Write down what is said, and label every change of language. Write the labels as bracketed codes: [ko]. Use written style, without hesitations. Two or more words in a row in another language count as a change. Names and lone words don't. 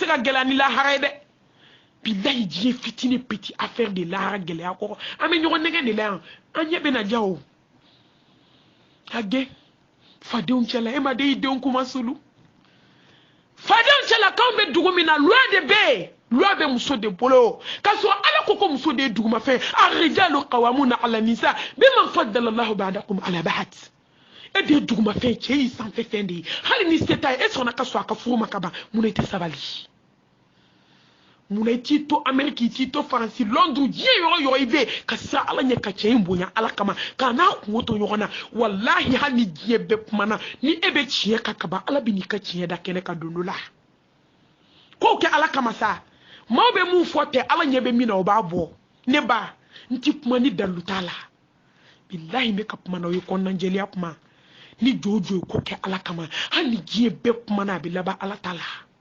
[bm] ka gɛlɛya ni lahara ye dɛ bilahi diɲɛ fitinin [fr] petit affaire [bm] de lahara gɛlɛya kɔrɔ an bɛ ɲɔgɔn nɛgɛ de la yan an ɲɛ bɛ na diya o ka gɛn fadenw cɛla e ma de i denw kuma sulu fadenw cɛla k'anw bɛ dugu min na loi de bɛ yen loi bɛ muso de bolo k'a sɔrɔ ala ko muso de ye dugumafɛn [ar] الرجال قوامون على النساء بما فضل الله بعضهم على بعض [bm] e de ye dugumafɛn cɛ y'i sanfɛ fɛn de ye hali ni se t'a ye e sɔnna ka sɔn a ka furu ma ka ban mun na i tɛ sabali mun na i t'i to amérique i t'i to faransi londres diɲɛ yɔrɔ yɔrɔ i bɛ yen ka siran ala ɲɛ ka cɛ in bonya ala kama k'a n'a kungo to ɲɔgɔn na walahi hali ni diɲɛ bɛɛ kumana ni e bɛ tiɲɛ kan ka ban ala bɛ n'i ka tiɲɛ da kɛnɛ ka don dɔ la k'o kɛ ala kama sa maaw bɛ mun fɔ tɛ ala ɲɛ bɛ min na o b'a bɔ ne ba n ti kuma ni dalu t'a la bilahi n bɛ ka kuma na o ye kɔnɔnajɛlenya kuma ni jojo ye ko kɛ ala kama hali ni diɲɛ bɛɛ kumana a bɛ laban ala ta la